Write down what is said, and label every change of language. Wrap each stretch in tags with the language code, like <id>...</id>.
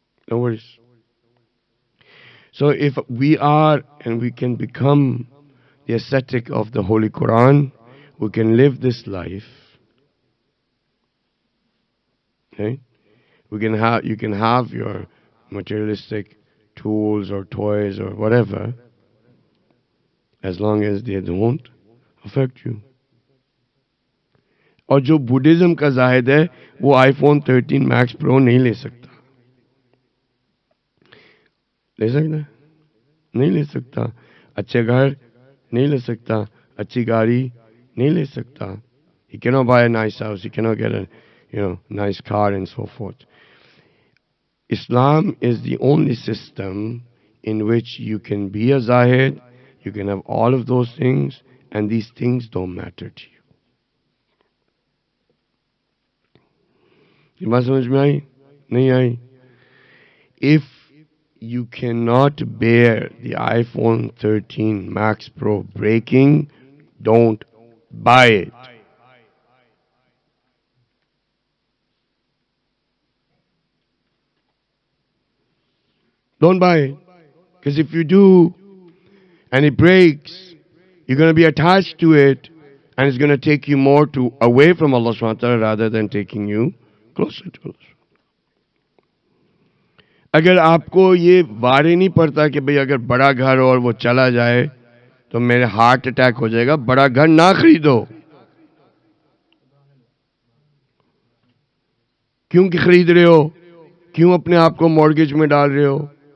<en>No worries. So if we are and we can become the ascetic of the Holy Quran, we can live this life. Okay? You can have your materialistic tools or toys or whatever, as long as they don't affect you.</en> <hi>और जो Buddhism का जाहिद है वो iPhone 13 max pro नहीं ले सकता। ले सकता है? नहीं ले सकता। अच्छे घर नहीं ले सकता, अच्छी गाड़ी नहीं ले सकता।</hi> <en>He cannot buy a nice house, he cannot get a nice car and so forth. Islam is the only system in which you can be a zahid, you can have all of those things, and these things don't matter to you.</en> <hi>ये बात समझ में आई? नहीं आई?</hi> <en>If you cannot bear the iPhone 13 Max Pro breaking, don't buy it. Don't buy it. Because if you do, and it breaks, you're going to be attached to it, and it's going to take you more away from Allah subhanahu wa ta'ala rather than taking you closer to Allah.</en> <hi>अगर आपको ये वारे नहीं पड़ता कि भाई अगर बड़ा घर और वो चला जाए तो मेरे हार्ट अटैक हो जाएगा, बड़ा घर ना खरीदो। क्यों खरीद रहे हो? क्यों अपने आप को मॉर्गेज में डाल रहे हो?</hi>